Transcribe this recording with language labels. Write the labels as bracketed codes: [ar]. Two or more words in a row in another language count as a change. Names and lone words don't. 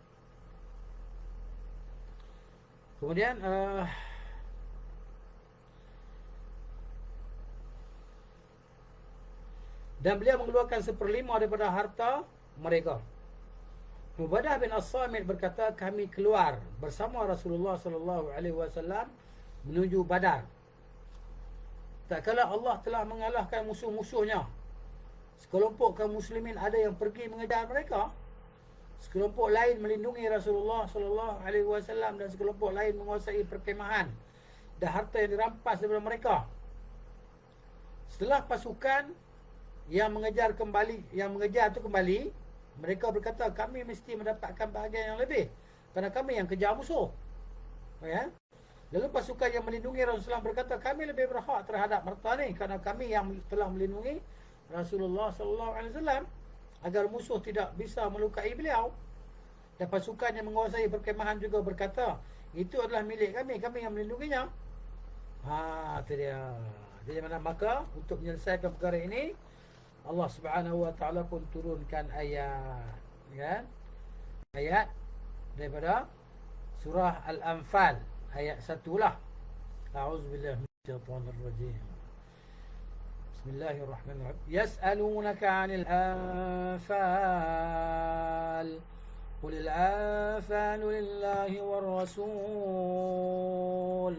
[ms] Kemudian dan beliau mengeluarkan 1/5 daripada harta mereka. Mubadah bin As-Samit berkata, kami keluar bersama Rasulullah [ar] صلى الله عليه وسلم [ms] menuju Badar. Tak kala Allah telah mengalahkan musuh-musuhnya, sekelompok kaum muslimin ada yang pergi mengejar mereka, sekelompok lain melindungi Rasulullah [ar] صلى الله عليه وسلم, [ms] dan sekelompok lain menguasai perkemahan dan harta yang dirampas daripada mereka. Setelah pasukan yang mengejar itu kembali, mereka berkata, kami mesti mendapatkan bahagian yang lebih kerana kami yang kejar musuh. Ya? Lalu pasukan yang melindungi Rasulullah berkata, kami lebih berhak terhadap harta ni kerana kami yang telah melindungi Rasulullah [ar] صلى الله عليه وسلم [ms] agar musuh tidak bisa melukai beliau. Dan pasukan yang menguasai perkemahan juga berkata, itu adalah milik kami, kami yang melindunginya. Itu dia. Jadi maka untuk menyelesaikan perkara ini, Allah [ar] سبحانه وتعالى [ms] pun turunkan ayat, kan? Ayat daripada surah Al-Anfal ayat 1 lah. [ar] أعوذ بالله من الشيطان الرجيم. بسم الله الرحمن الرحيم. يسألونك عن الأنفال. قل الأنفال لله والرسول.